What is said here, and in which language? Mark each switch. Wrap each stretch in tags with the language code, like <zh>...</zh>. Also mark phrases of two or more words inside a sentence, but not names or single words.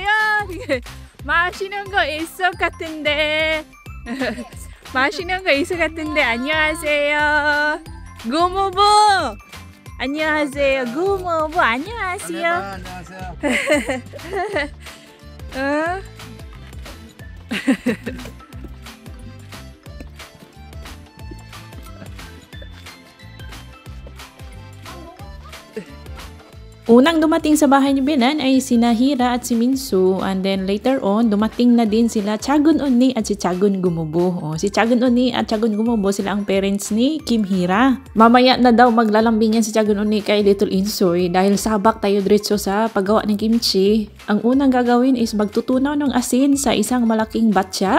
<ko>맛있는 거 있어 같은데. 맛있는 거 있어 같은데. 안녕하세요. 구무부. 안녕하세요. 구무부 안녕하세요. 안녕하세요. 어?</ko> <tl>Unang dumating sa bahay ni Benan ay sina Hira at si Minsu,</tl> <en>and then later on</en> <tl>dumating na din sila Chagun Onni at si Chagun Gumubo. Si Chagun Onni at Chagun Gumubo sila ang parents ni Kim Hira. Mamaya na daw maglalambingan si Chagun Onni kay Little Insoy dahil sabak tayo diretso sa paggawa ng kimchi. Ang unang gagawin is magtutunaw ng asin sa isang malaking batya.</tl>